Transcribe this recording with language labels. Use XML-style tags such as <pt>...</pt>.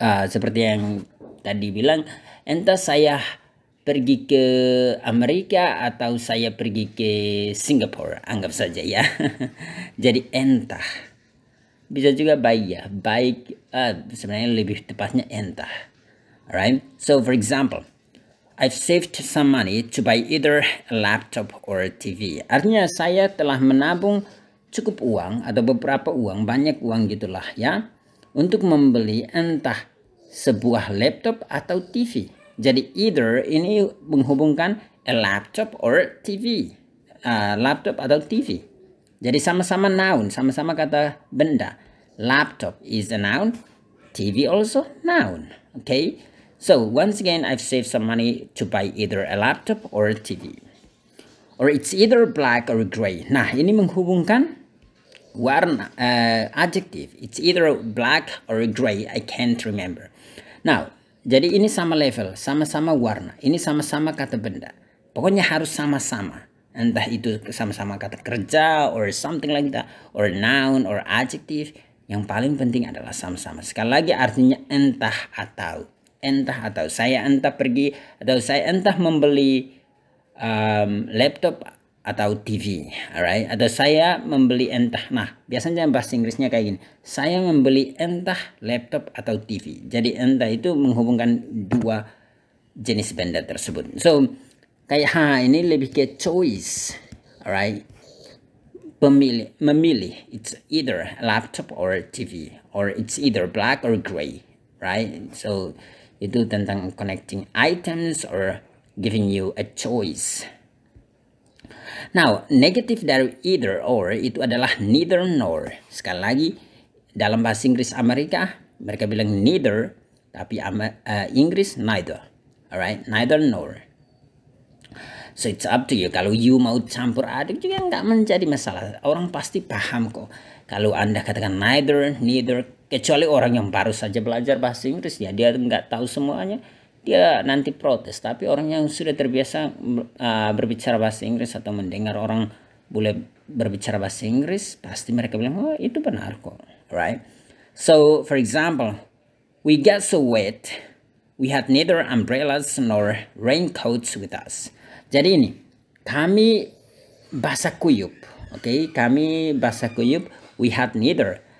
<id>Seperti yang tadi bilang, entah saya pergi ke Amerika atau saya pergi ke Singapura, anggap saja ya. Jadi entah. Bisa juga baik ya, baik sebenarnya lebih tepatnya entah.</id> <en>Alright, so for example, I've saved some money to buy either a laptop or a TV.</en> <id>Artinya saya telah menabung cukup uang atau beberapa uang, banyak uang gitulah ya, untuk membeli entah sebuah laptop atau TV. Jadi either ini menghubungkan a laptop or TV. Laptop atau TV. Jadi sama-sama noun, sama-sama kata benda.</id> <en>Laptop is a noun, TV also noun. Okay? So once again, I've saved some money to buy either a laptop or a TV. Or it's either black or gray.</en> <id>Nah, ini menghubungkan warna, adjective.</id> <en>It's either black or gray, I can't remember.</en> <id>Now, jadi ini sama level, sama-sama warna. Ini sama-sama kata benda. Pokoknya harus sama-sama. Entah itu sama-sama kata kerja</id> <en>or something like that, or noun or adjective.</en> <id>Yang paling penting adalah sama-sama. Sekali lagi artinya entah atau. Entah atau. Saya entah pergi atau saya entah membeli laptop atau TV, alright? Atau saya membeli entah, nah biasanya bahasa Inggrisnya kayak gini, saya membeli entah laptop atau TV. Jadi entah itu menghubungkan dua jenis benda tersebut. So kayak ini lebih ke choice, alright? Memilih,</id> <en>it's either laptop or TV, or it's either black or gray, right? So</en> <id>itu tentang</id> <en>connecting items or giving you a choice.</en> <id>Now, negatif dari either or itu adalah neither nor. Sekali lagi, dalam bahasa Inggris Amerika, mereka bilang neither, tapi Inggris neither.</id> <en>Alright, neither nor. So it's up to you.</en> <id>Kalau you mau campur aduk juga nggak menjadi masalah. Orang pasti paham kok. Kalau Anda katakan neither, kecuali orang yang baru saja belajar bahasa Inggris, ya dia nggak tahu semuanya, dia nanti protes. Tapi orang yang sudah terbiasa berbicara bahasa Inggris atau mendengar orang boleh berbicara bahasa Inggris, pasti mereka bilang, oh itu benar kok, right?</id> <en>So for example, we got so wet, we had neither umbrellas nor raincoats with us.</en> <id>Jadi ini, kami basah kuyup, oke? Kami basah kuyup,</id> <en>we had neither.</en>